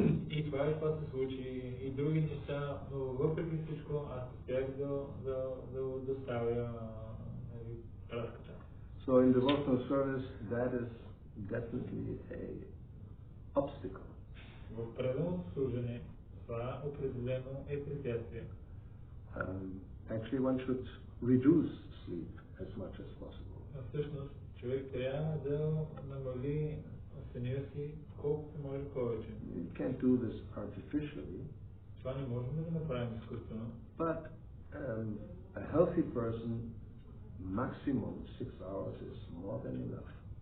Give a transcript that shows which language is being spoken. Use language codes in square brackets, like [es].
[bg] И това се случи, и други неща, но въпреки всичко аз успях да доставя праската. [en] So in devotional service, that is definitely a obstacle. [bg] В преданото служене това определено е препятствие. [en] Actually, one should reduce sleep as much as possible. [bg] Всъщност, човек трябва да намали съня си колкото може повече. [en] You can't do this artificially. [bg] Това не можем да направим изкуствено. [en] But a healthy person, maximum 6 hours is more than enough.